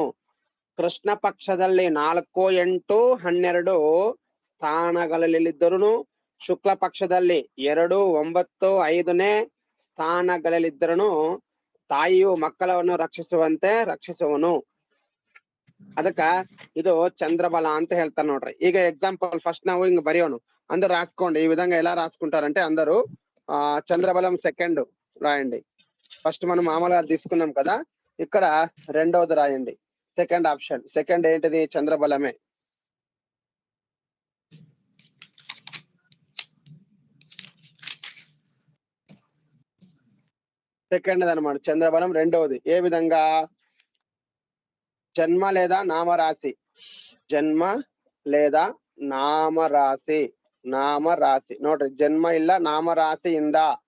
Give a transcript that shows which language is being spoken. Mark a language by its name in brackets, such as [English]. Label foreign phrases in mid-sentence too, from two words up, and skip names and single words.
[Kannada] ಕೃಷ್ಣ ಪಕ್ಷದಲ್ಲಿ 4, 8, 12 ಸ್ಥಾನಗಳಲ್ಲಿದ್ದರೂ, ಶುಕ್ಲ ಪಕ್ಷದಲ್ಲಿ 2, 9, 5ನೇ ಸ್ಥಾನಗಳಲ್ಲಿದ್ದರೂ ತಾಯಿಯು ಮಕ್ಕಳನ್ನು ರಕ್ಷಿಸುವನು. ಅದಕ್ಕ ಇದು చంద్రబల ಅಂತ ಹೇಳ್ತಾರೆ ನೋಡ್ರಿ. ಈಗ [English] example first [Kannada] ನಾವು ಹಿಂಗ್ బరియోను, [Telugu] అందరు రాసుకోండి. ఈ విధంగా ఎలా రాసుకుంటారంటే అందరూ చంద్రబలం సెకండ్ రాయండి. ఫస్ట్ మనం మామూలుగా తీసుకున్నాం కదా, ఇక్కడ రెండవది రాయండి. [English] second option. [Telugu] సెకండ్ ఏంటిది? చంద్రబలమే. సెకండ్ అనమాట చంద్రబలం రెండవది. ఏ విధంగా? జన్మ లేదా నామరాశి. జన్మ లేదా నామరాశి. [Kannada] ನಾಮರಾಶಿ ನೋಡ್ರಿ, ಜನ್ಮ ಇಲ್ಲ ನಾಮರಾಶಿಯಿಂದ